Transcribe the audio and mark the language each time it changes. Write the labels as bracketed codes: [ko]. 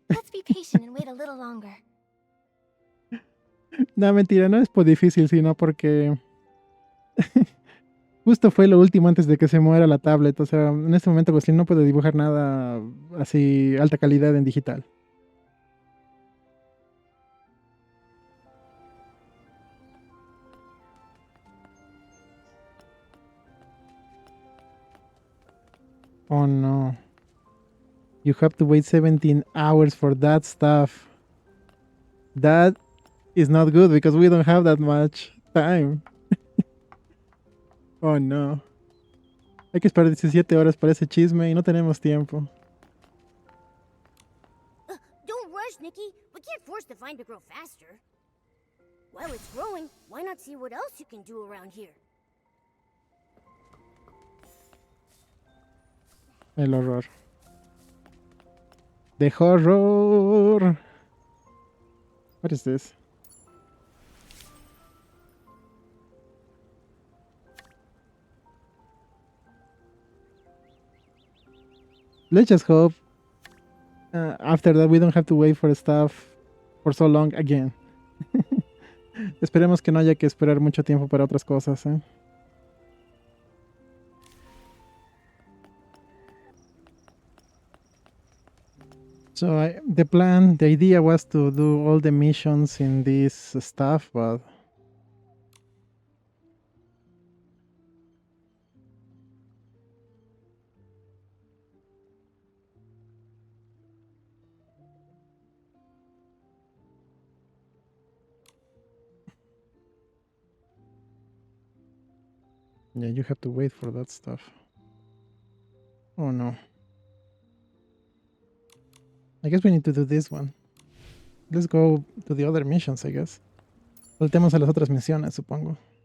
[en] Let's be patient and wait a little longer. [es] No, mentira, no es por difícil, sino porque justo fue lo último antes de que se muera la tablet. O sea, en este momento Gosling no puede dibujar nada así alta calidad en digital. [en] Oh no. You have to wait 17 hours for that stuff. That is not good because we don't have that much time. Oh no. [es] Hay que esperar 17 horas para ese chisme y no tenemos tiempo. [en] Don't rush, Nikki. We can't force the vine to grow faster. While it's growing, why not see what else you can do around here? [es] El horror. [en] The horror. What is this? Let's just hope after that we don't have to wait for stuff for so long again. [es] Esperemos que no haya que esperar mucho tiempo para otras cosas, ¿eh? [en] So the idea was to do all the missions in this stuff, but yeah, you have to wait for that stuff. Oh no. I guess we need to do this one. Let's go to the other missions, I guess. [es] Saltemos a las otras misiones, supongo.